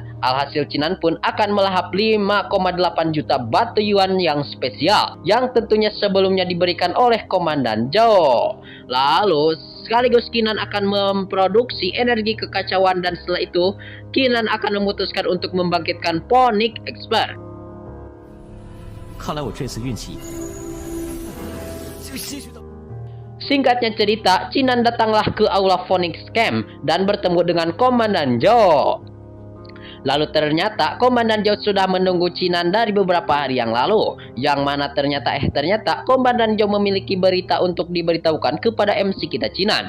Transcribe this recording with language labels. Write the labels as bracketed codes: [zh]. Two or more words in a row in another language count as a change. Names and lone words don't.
[id] Alhasil Cinan pun akan melahap 5,8 juta batu yuan yang spesial yang tentunya sebelumnya diberikan oleh Komandan Zhao. Lalu sekaligus Cinan akan memproduksi energi kekacauan dan setelah itu Cinan akan memutuskan untuk membangkitkan Phoenix Expert. [zh] 看来我这次运气就些许的。 [id] Singkatnya cerita, Cinan datanglah ke aula Phoenix Camp dan bertemu dengan Komandan Zhao. Lalu ternyata Komandan Zhao sudah menunggu Cinan dari beberapa hari yang lalu. Yang mana ternyata Komandan Zhao memiliki berita untuk diberitahukan kepada MC kita Cinan.